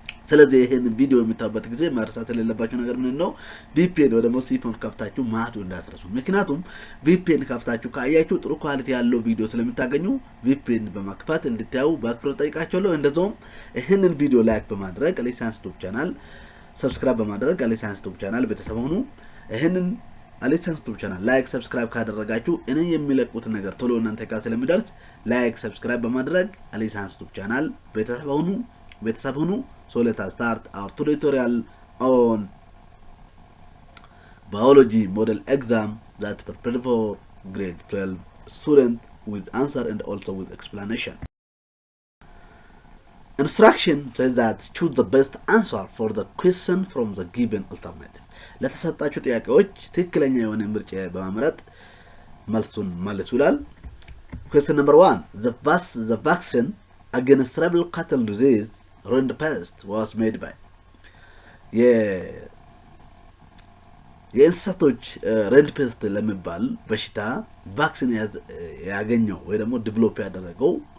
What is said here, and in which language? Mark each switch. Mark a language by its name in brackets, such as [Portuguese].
[Amharic] ስለዚህ ይሄን ቪዲዮ የምታዩበት ጊዜ ማርሳት የሌለባችሁ ነገር ምን ነው VPN ወደ ሞሲፎን ከፍታችሁ ማቱ እንዳትረሱ። ምክንያቱም VPN ከፍታችሁ ካያችሁ ጥሩ ኳሊቲ ያለው ቪዲዮ ስለምታገኙ VPN በማክፋት እንድታዩ በአክብሮት ጠይቃችኋለሁ። እንደዛውም ይሄንን ቪዲዮ ላይክ በማድረግ አሊ ሳይንስ ዩቲዩብ ቻናል ሰብስክራይብ በማድረግ አሊ ሳይንስ ዩቲዩብ ቻናል ቤተሰብ ሁኑ። ይሄንን አሊ ሳይንስ ዩቲዩብ ቻናል ላይክ ሰብስክራይብ ካደረጋችሁ እኔ የሚለቁት ነገር ቶሎ እናንተ ጋር ስለሚደርስ ላይክ ሰብስክራይብ በማድረግ አሊ ሳይንስ ዩቲዩብ ቻናል ቤተሰብ ሁኑ. [English] So let us start our tutorial on biology model exam that prepared for grade 12 student with answer and also with explanation. Instruction says that choose the best answer for the question from the given alternative. [Amharic] ለተሰጣችሁ ጥያቄዎች ትክክለኛ የሆነ ምርጫ በማምረጥ መልሱን መልሱ ይላል። [English] Question number 1. The vaccine against cerebral cattle disease rinderpest was made by [Amharic] የእንስሳቶች ሪንደርፔስት ለሚባል በሽታ ቫክሲን ያገኘው ወይ ደግሞ ዲቨሎፕ ያደረገው